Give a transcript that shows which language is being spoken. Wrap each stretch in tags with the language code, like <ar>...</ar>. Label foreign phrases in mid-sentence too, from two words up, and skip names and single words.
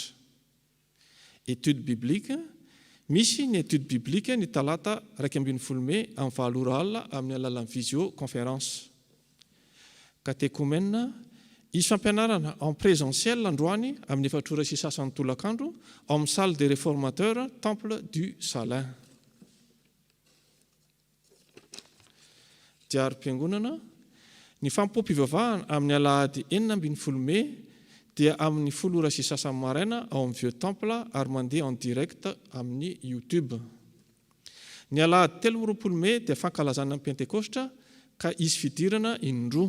<fr>Étude biblique.</fr> <mg>Misy ny</mg> <fr>étude biblique</fr> <mg>ny talata 12 May amin'ny 4 alina amin'ny alalan'ny visioconférence. Catéchumène. Izy fampianarana</mg> <fr>en présentiel</fr> <mg>androany amin'ny 4 sy sasany tolakandro ao amin'ny salle des réformateurs, temple du Salin. Diary-piangonana. Ny fampoam-pivavahana amin'ny alahady 9 May dia amin'ny 10 sy sasany maraina ao amin'ny Vieux Temple ary mandeha</mg> <fr>en direct</fr> <mg>amin'ny YouTube. Ny alahady 13 May dia fankalazana ny Pentecoste ka izy fidirana indroa.</mg>